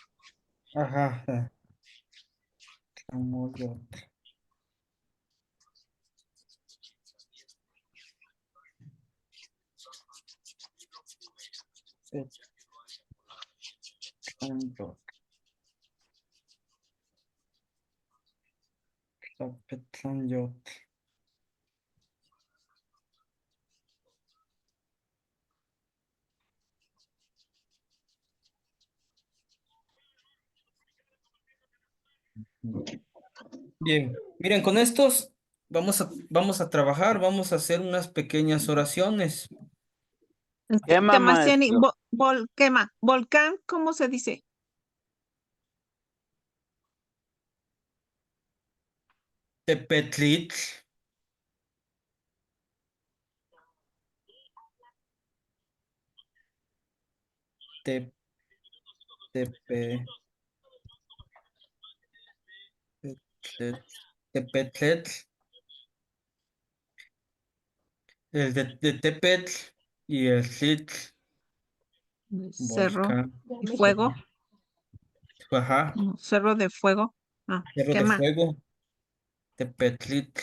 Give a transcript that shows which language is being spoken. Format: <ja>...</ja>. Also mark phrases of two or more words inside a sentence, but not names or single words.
<es>Ajá. Tamoyotl. Tlamoyotl. Tlapetlanyotl. Bien, miren, con estos vamos a trabajar, vamos a hacer unas pequeñas oraciones. Quema, Camaciani, maestro. quema, volcán, ¿cómo se dice? Tepetlitl, te, tepe, tetlet- tepetletl, el de Tepetl y el Tlitl, Cerro volcán, y fuego, ajá, no, cerro de fuego. Ah, Cerro de quema. Fuego, Tepetlitl.</es>